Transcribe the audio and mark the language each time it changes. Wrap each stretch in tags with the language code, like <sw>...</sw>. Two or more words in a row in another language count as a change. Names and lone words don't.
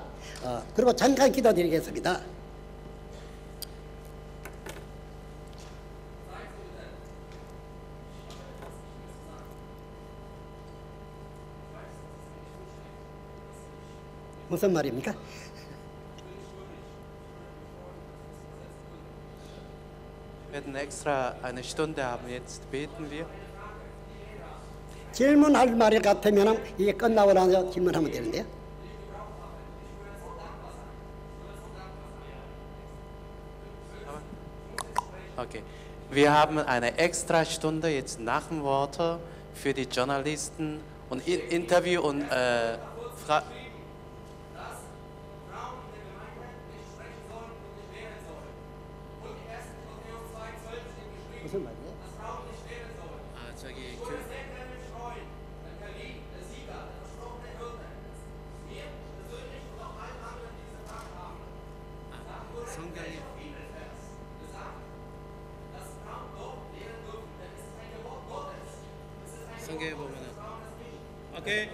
<ko>그리고 잠깐 기도드리겠습니다. 무슨 말입니까?</ko> <de>Wir werden extra eine Stunde haben. Jetzt beten wir.</de> <ko>질문할 말 같으면 이게 끝나고 나서 질문하면 되는데요.</ko> <de>Okay. Wir haben eine extra Stunde jetzt nach dem Worte für die Journalisten und Interview und Fragen.</de> <ko>무슨 말이에요? 저기 성경에 성경에 보면은 오케이.</ko>